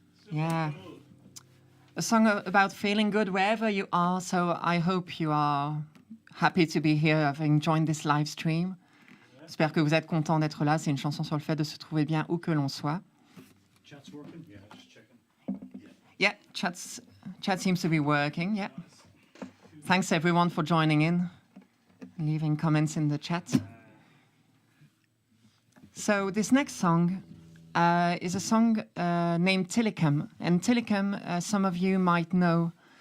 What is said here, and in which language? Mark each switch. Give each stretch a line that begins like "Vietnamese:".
English: Yeah, a song about feeling good wherever you are. So I hope you are happy to be here, having joined this live stream.
French: J'espère que vous êtes content d'être là. C'est une chanson sur le fait de se trouver bien où que l'on soit.
English: Chat's working? Yeah, just checking. Yeah, chat seems to be working. Yeah. Thanks everyone for joining in, leaving comments in the chat. So this next song is a song named Tillicum. And Tillicum, some of you might know